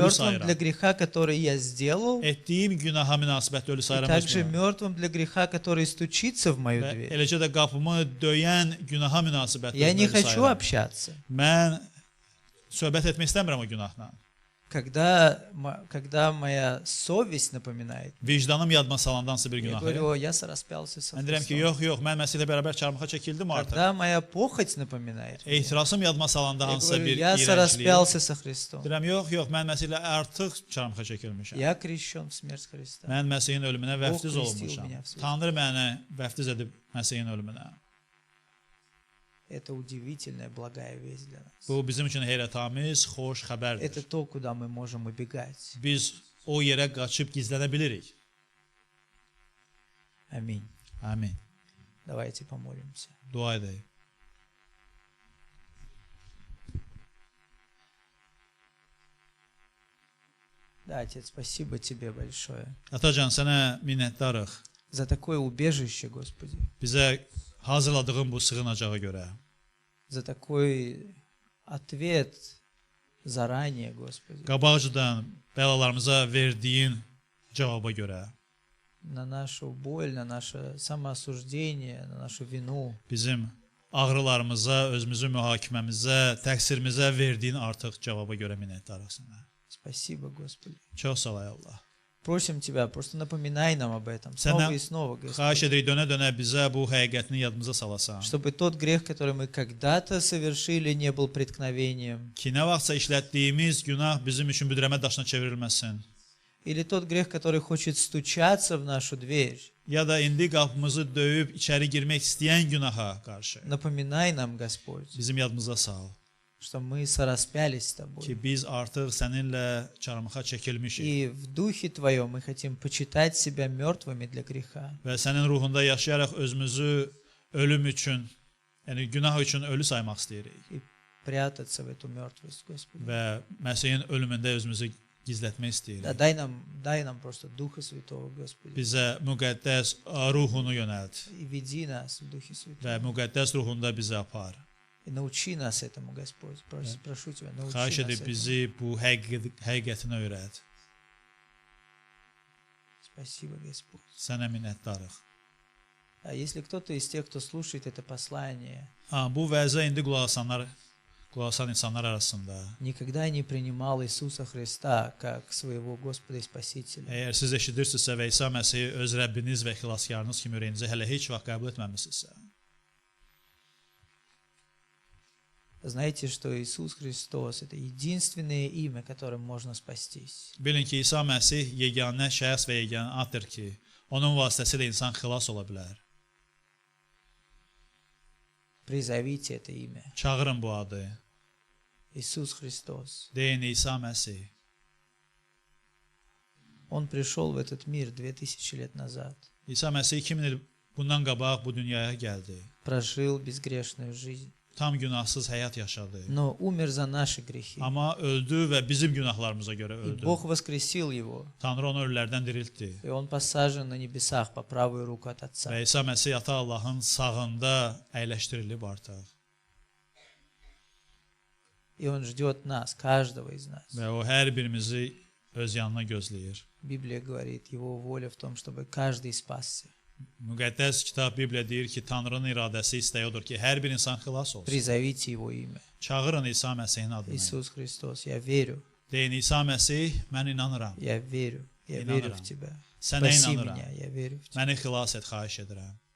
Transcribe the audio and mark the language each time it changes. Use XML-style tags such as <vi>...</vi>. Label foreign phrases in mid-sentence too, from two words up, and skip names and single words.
<ru>Мертвым</ru> <az>sayıram.</az> <ru>для греха, который я сделал,</ru> <az>Etdiyim günaha münasibətdə ölü</az> <ru>и</ru> <az>sayıram</az> <ru>также</ru> <az>özümü.</az> <ru>мертвым для греха, который стучится в мою</ru> <az>Və</az> <ru>дверь.</ru> <az>eləcə də qapımı döyən günaha münasibətdə</az> <ru>Я не</ru> <az>ölü</az> <ru>хочу</ru> <az>sayıram.</az> <ru>общаться.</ru> <az>Mən söhbət etmək istəmirəm o günahla.</az> <ru>Когда моя совесть напоминает,</ru> <az>Vicdanım yadıma salandansa bir</az> <ru>я</ru> <az>günahı.</az> <ru>говорю, я сораспялся со</ru> <az>Mən deyirəm ki,</az> <ru>Христом.</ru> <az>yox, mən Məsihlə bərabər çarmıxa çəkildim artıq.</az> <ru>Когда моя похоть напоминает,</ru> <az>Ehtirasım yadıma salanda</az> <ru>я</ru> <az>hansısa</az> <ru>говорю,</ru> <az>bir</az> <ru>я</ru> <az>iyrənclik.</az> <ru>сораспялся со Христом.</ru> <az>Deyirəm, yox, mən Məsihlə artıq çarmıxa çəkilmişəm.</az> <ru>Я крещен в смерть Христа.</ru> <az>Mən Məsihin ölümünə vəftiz O, olunmuşam. Xristi olmayan. Tanrı məni vəftiz edib Məsihin ölümünə.</az> <ru>Это удивительная, благая весть для нас.</ru> <az>Bu bizim üçün heyrətamiz, xoş</az> <ru>Это</ru> <az>xəbərdir.</az> <ru>то, куда мы можем убегать.</ru> <az>Biz o yerə qaçıb gizlənə bilirik.</az> <ru>Аминь.</ru> <az>Amin.</az> <ru>Давайте помолимся.</ru> <az>Dua edək.</az> <ru>Да, Отец, спасибо Тебе большое</ru> <az>Atacan, sənə minnətdarıq.</az> <ru>за такое убежище, Господи,</ru> <az>Bizə hazırladığın bu sığınacağa görə.</az> <ru>за такой ответ заранее, Господи,</ru> <az>Qabaqcadan bəlalarımıza verdiyin cavaba görə.</az> <ru>на нашу боль, на наше самоосуждение, на нашу вину.</ru> <az>Bizim ağrılarımıza, özümüzün mühakiməmizə, təqsirimizə verdiyin artıq cavaba görə minnətdarıq sənə.</az> <ru>Спасибо, Господи.</ru> <az>Çox sağ ol ey Allah.</az> <ru>Просим Тебя, просто напоминай нам об этом</ru> <az>Сәнə</az> <ru>снова и снова,</ru> <az>Xahiş</az> <ru>Господи,</ru> <az>edirik dönə-dönə bizə bu həqiqətini yadımıza salasan.</az> <ru>чтобы тот грех, который мы когда-то совершили, не был преткновением,</ru> <az>Ki nə vaxtsa işlətdiyimiz günah bizim üçün büdrəmə daşına çevrilməsin.</az> <ru>или тот грех, который хочет стучаться в нашу дверь.</ru> <az>Ya da indi qapımızı döyüb içəri girmək istəyən günaha qarşı.</az> <ru>Напоминай нам, Господь,</ru> <az>Bizim yadımıza sal</az> <ru>что мы сораспялись с Тобой.</ru> <az>ki biz artıq səninlə çarmıxa çəkilmişik</az> <ru>И в Духе Твоем мы хотим почитать себя мертвыми для греха.</ru> <az>və sənin ruhunda yaşayaraq özümüzü ölüm üçün, yəni günah üçün ölü saymaq istəyirik</az> <ru>И прятаться в эту мертвость, Господи.</ru> <az>və Məsihin ölümündə özümüzü gizlətmək</az> <ru>Да,</ru> <az>istəyirik.</az> <ru>дай нам просто Духа Святого, Господи.</ru> <az>Bizə müqəddəs ruhunu yönəlt</az> <ru>И веди нас в Духе</ru> <az>və</az> <ru>Святом.</ru> <az>müqəddəs ruhunda bizi apar.</az> <ru>И научи нас этому, Господь. Прошу Тебя, научи</ru> <az>Xahiş</az> <ru>нас</ru> <az>edib</az> <ru>этому.</ru> <az>bizi bu həqiqətini öyrət.</az> <ru>Спасибо, Господь.</ru> <az>Sənə minnətdarıq.</az> <ru>А если кто-то из тех, кто слушает это послание,</ru> <az>Bu vəzə indi qulaq asan insanlar arasında</az> <ru>никогда не принимал Иисуса Христа как своего Господа и Спасителя,</ru> <az>əgər siz eşidirsinizsə və İsa Məsihi öz Rəbbiniz və xilaskarınız kimi ürəyinizə hələ heç vaxt qəbul etməmisinizsə,</az> <ru>знаете, что Иисус Христос – это единственное имя, которым можно спастись.</ru> <az>bilin ki, İsa Məsih yeganə şəxs və yeganə addır ki, onun vasitəsilə insan xilas ola bilər.</az> <ru>Призовите это имя.</ru> <az>Çağırın bu adı.</az> <ru>Иисус Христос.</ru> <az>Deyin İsa Məsih.</az> <ru>Он пришел в этот мир 2000 лет назад,</ru> <az>İsa Məsih 2000 il bundan qabaq bu dünyaya gəldi.</az> <ru>прожил безгрешную жизнь,</ru> <az>Tam günahsız həyat yaşadı.</az> <ru>но умер за наши грехи.</ru> <az>Amma öldü və bizim günahlarımıza görə</az> <ru>И</ru> <az>öldü.</az> <ru>Бог воскресил его,</ru> <az>Tanrı onu ölülərdən diriltdi.</az> <ru>и он посажен на небесах по правую руку от Отца.</ru> <az>Və İsa Məsih Ata Allahın sağında əyləşdirilib artıq.</az> <ru>И он ждет нас, каждого из нас.</ru> <az>Və o hər birimizi öz yanına gözləyir.</az> <ru>Библия говорит, его воля в том, чтобы каждый спасся.</ru> <az>Müqəddəs kitab Bibliya deyir ki, Tanrının iradəsi istəyi odur ki, hər bir insan xilas olsun.</az> <ru>Призовите его имя.</ru> <az>Çağırın İsa Məsihin adını.</az> <ru>Иисус Христос, я верю,</ru> <az>Deyin İsa Məsih, mən inanıram.</az> <ru>я верю, я</ru> <az>İnanırım.</az> <ru>верю в Тебя.</ru> <az>Sənə</az> <ru>Спаси</ru> <az>inanıram.</az> <ru>меня, я верю в Тебя.</ru> <az>Məni xilas et, xahiş edirəm.</az>